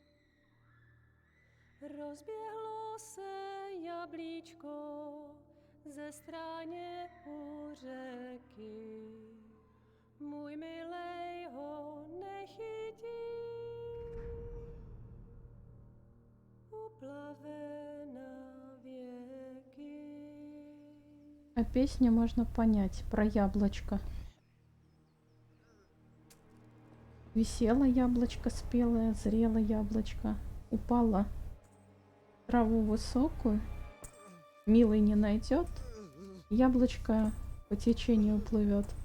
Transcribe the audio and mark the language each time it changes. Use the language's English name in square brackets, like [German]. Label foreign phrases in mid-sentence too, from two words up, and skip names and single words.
[Czech] Rozběhlo se jablíčko ze stráně u řeky. Můj milej ho nechytí. Uplave na věky. [Russian] А песню можно понять про яблочко. Висело яблочко спелое, зрело яблочко, упало в траву высокую, милый не найдет, яблочко по течению плывет.